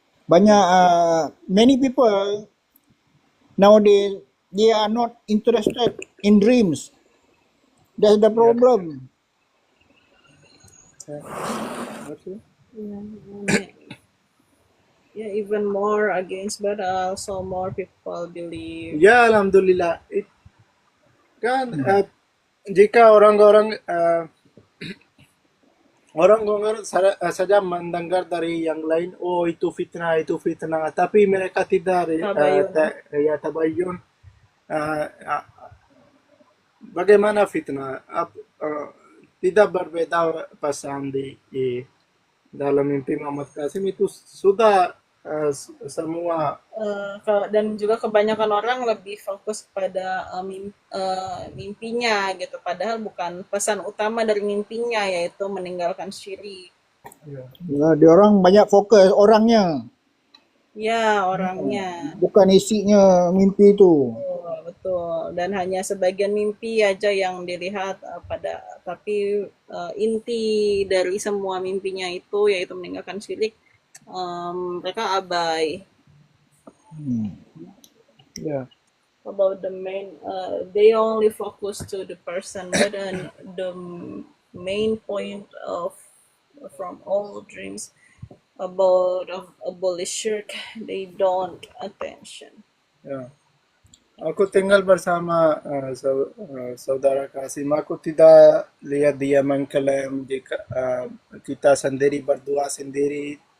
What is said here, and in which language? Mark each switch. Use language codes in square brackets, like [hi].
[id] Banyak [en] many people nowadays they are not interested in dreams. That's the problem. yeah, even more against, but also more people believe. [id] Ya, alhamdulillah. Kan jika orang-orang orang-orang saja mendengar dari yang lain, oh itu fitnah, tapi mereka tidak Tabayun. ya tabayun. Uh, uh, Bagaimana fitnah? Tidak berbeda pasan di dalam mimpi Muhammad Qasim itu sudah semua. Dan juga kebanyakan orang lebih fokus pada mimpinya gitu, padahal bukan pesan utama dari mimpinya yaitu meninggalkan syirik. Ya, dia orang banyak fokus orangnya, Ya, orangnya. bukan isinya mimpi itu. Betul. Dan hanya sebagian mimpi aja yang dilihat tapi inti dari semua mimpinya itu yaitu meninggalkan syirik, mereka abai. Ya. [en] About the main, they only focus to the person, but the main point of from all dreams about abolish shirk, they don't attention. [id] Ya. Aku tinggal bersama saudara Kasim. Aku tidak lihat dia mengklaim jika kita sendiri berdua sendiri.